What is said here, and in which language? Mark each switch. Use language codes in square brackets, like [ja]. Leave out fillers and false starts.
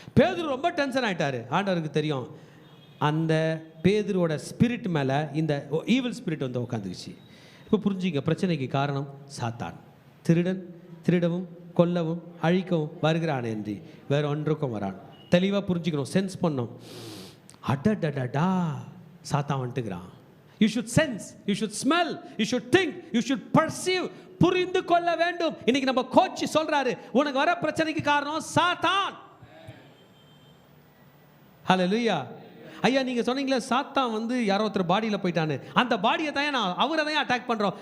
[ta] பேதுரு ரொம்ப டென்ஷன் ஆகிட்டார். ஆண்டவருக்கு தெரியும் அந்த பேதுருவோட ஸ்பிரிட் மேலே இந்த ஈவில் ஸ்பிரிட் உட்காந்துக்குச்சு. இப்போ புரிஞ்சுங்க, பிரச்சனைக்கு காரணம் சாத்தான். திருடன் திருடவும் கொல்லவும் அழிக்கவும் வருகிறான் என்று வேற ஒன்றுக்கும் வரான். தெளிவாக புரிஞ்சுக்கணும், சென்ஸ் பண்ணணும். அடடடா, சாத்தான் வந்துட்டுக்கிறான். [en] You should sense, you should smell, you should think, you should perceive. [ta] புரிந்து கொள்ள வேண்டும். இன்னைக்கு நம்ம கோச் சொல்றாரு, உனக்கு வர பிரச்சனைக்கு காரணம் சாத்தான். ஹல்லேலூயா. ஐயா நீங்க சொன்னீங்களே சாத்தான் யாரோ ஒருத்தர் பாடியில் போயிட்டான்னு, அந்த பாடியை தான் நான் அவரை தான் அட்டாக் பண்றோம்.